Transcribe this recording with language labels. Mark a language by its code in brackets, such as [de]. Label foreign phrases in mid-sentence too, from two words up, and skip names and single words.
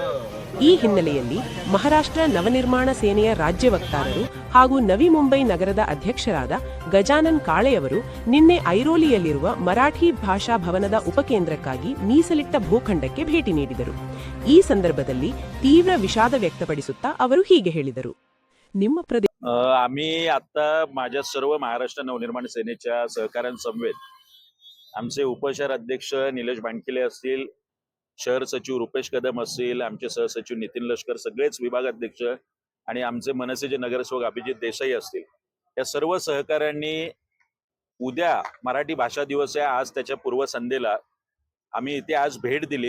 [kn] ಈ ಹಿನ್ನೆಲೆಯಲ್ಲಿ ಮಹಾರಾಷ್ಟ್ರ ನವನಿರ್ಮಾಣ ಸೇನೆಯ ರಾಜ್ಯ ವಕ್ತಾರರು ಹಾಗೂ ನವಿ ಮುಂಬೈ ನಗರದ ಅಧ್ಯಕ್ಷರಾದ ಗಜಾನನ್ ಕಾಳೆಯವರು ನಿನ್ನೆ ಐರೋಲಿಯಲ್ಲಿರುವ ಮರಾಠಿ ಭಾಷಾ ಭವನದ ಉಪಕೇಂದ್ರಕ್ಕಾಗಿ ಮೀಸಲಿಟ್ಟ ಭೂಖಂಡಕ್ಕೆ ಭೇಟಿ ನೀಡಿದರು. ಈ ಸಂದರ್ಭದಲ್ಲಿ ತೀವ್ರ ವಿಷಾದ ವ್ಯಕ್ತಪಡಿಸುತ್ತಾ ಅವರು ಹೀಗೆ ಹೇಳಿದರು. ನಿಮ್ಮ [mr] आम्ही आता माझ्या सर्व महाराष्ट्र नवनिर्माण सेनेच्या सहकाऱ्यांसमवेत आमचे उपशहर अध्यक्ष निलेश बांडकिले असतील, शहर सचिव रुपेश कदम असतील, आमचे सहसचिव नितीन लष्कर, सगळेच विभाग अध्यक्ष आणि आमचे मनसेचे नगरसेवक अभिजित देसाई असतील, या सर्व सहकाऱ्यांनी उद्या मराठी भाषा दिवस आहे, आज त्याच्या पूर्वसंध्येला आम्ही इथे आज भेट दिली.